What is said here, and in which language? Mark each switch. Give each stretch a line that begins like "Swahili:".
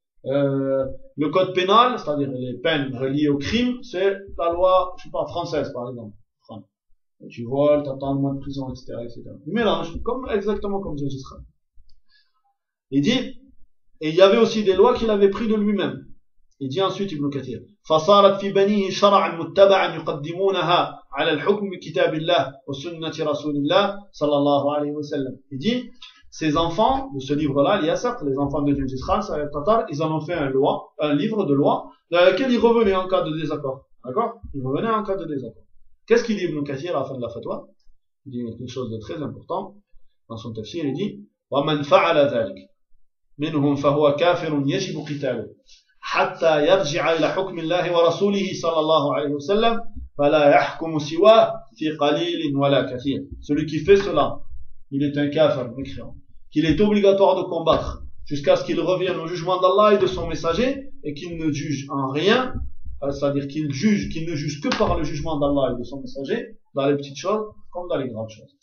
French: Le code pénal, c'est-à-dire les peines reliées au crime, c'est la loi, je sais pas, française, par exemple. Tu voles, t'attends un mois de prison, etc., etc. Il mélange, exactement comme Gengis Khan. Il dit, et il y avait aussi des lois qu'il avait prises de lui-même. Il dit ensuite Ibn Kathir,
Arabic: فصارت في بنيه شرعا متبعا يقدمونها على الحكم بكتاب الله وسنة رسول الله صلى الله عليه وسلم.
French: Il dit, ces enfants de ce livre-là, l'Yasaq, les enfants de Gengis Khan, ça, les Tatars, ils en ont fait un livre de loi dans lequel ils revenaient en cas de désaccord. D'accord? Ils revenaient en cas de désaccord. Qu'est-ce qu'il dit Ibn Kathir à la fin de la fatwa? Il dit une chose de très importante dans son tafsir, il dit,
Arabic: ومن فعل ذلك منهم فهو كافر يجب قتاله. حتى يرجع إلى حكم الله ورسوله صلى الله عليه وسلم فلا يحكم سواه في قليل ولا كثير.
French: Celui qui fait cela, il est un kafir, mécréant. Qu'il est obligatoire de combattre jusqu'à ce qu'il revienne au jugement d'Allah et de son messager et qu'il ne juge en rien, c'est-à-dire qu'il ne juge que par le jugement d'Allah et de son messager, dans les petites choses comme dans les grandes choses.